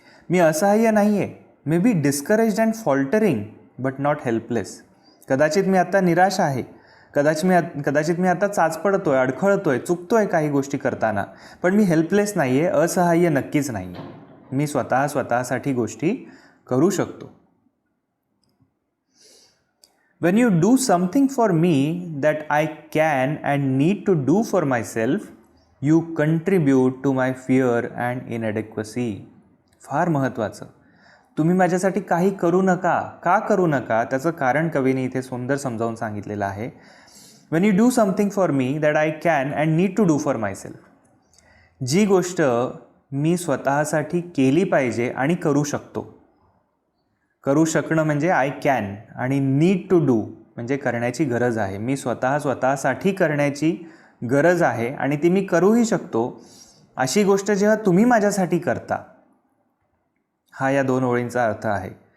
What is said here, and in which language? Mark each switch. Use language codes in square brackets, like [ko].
[mr] मी असहाय्य नाही आहे. [en] may be discouraged and faltering but not helpless, [mr] कदाचित मी आता निराश आहे, कदाचित मी आता चाचपडतो आहे, अडखळतो आहे, चुकतो आहे काही गोष्टी करताना, पण मी हेल्पलेस नाही आहे, असहाय्य नक्कीच नाही आहे. मी स्वतःसाठी गोष्टी करू शकतो. [en] When you do something for me that I can and need to do for myself, you contribute to my fear and inadequacy. [mr] फार महत्त्वाचं. तुम्ही माझ्यासाठी काही करू नका. का करू नका त्याचं कारण कवीने इथे सुंदर समजावून सांगितलेलं आहे. [en] When you do something for me that I can and need to do for myself, [mr] जी गोष्ट मी स्वतःसाठी केली पाहिजे आणि करू शकतो. करू शकणं म्हणजे [en] I can, [mr] आणि [en] need to do [mr] म्हणजे करण्याची गरज आहे. मी स्वतःसाठी करण्याची गरज आहे आणि ती मी करूही शकतो. अशी गोष्ट जेव्हा तुम्ही माझ्यासाठी करता, हा या 2 ओळींचा अर्थ आहे.